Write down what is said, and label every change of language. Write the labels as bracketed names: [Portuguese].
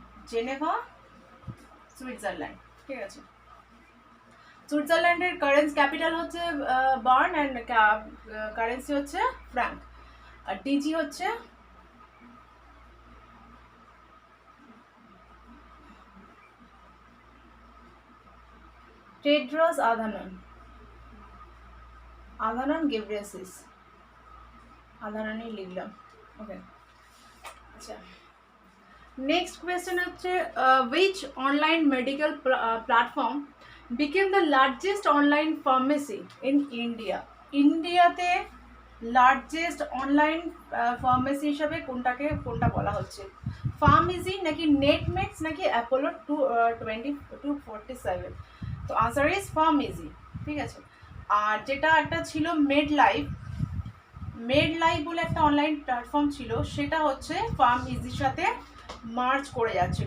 [Bangla] Geneva, Switzerland. ঠিক আছে, সুইজারল্যান্ডের ক্যাপিটাল হচ্ছে বার্ন অ্যান্ড কারেন্সি হচ্ছে ফ্র্যাঙ্ক। আর ডিজি হচ্ছে টেড্রস আধানন গেব্রেসিস। আধাননই লিখলাম। ওকে, আচ্ছা, নেক্সট কোয়েশ্চেন হচ্ছে [English] which online medical platform became the largest online pharmacy in India? [Bangla] ইন্ডিয়াতে লার্জেস্ট অনলাইন ফার্মেসি হিসাবে কোনটা বলা হচ্ছে? ফার্মেসি নাকি নেটমেক্স নাকি অ্যাপোলো 247? তো [English] Answer is pharmacy. [Bangla] ঠিক আছে, আর যেটা একটা ছিল মেড লাইফ বলে একটা অনলাইন প্ল্যাটফর্ম ছিল, সেটা হচ্ছে ফার্ম ইজির সাথে মার্জ করে যাচ্ছে।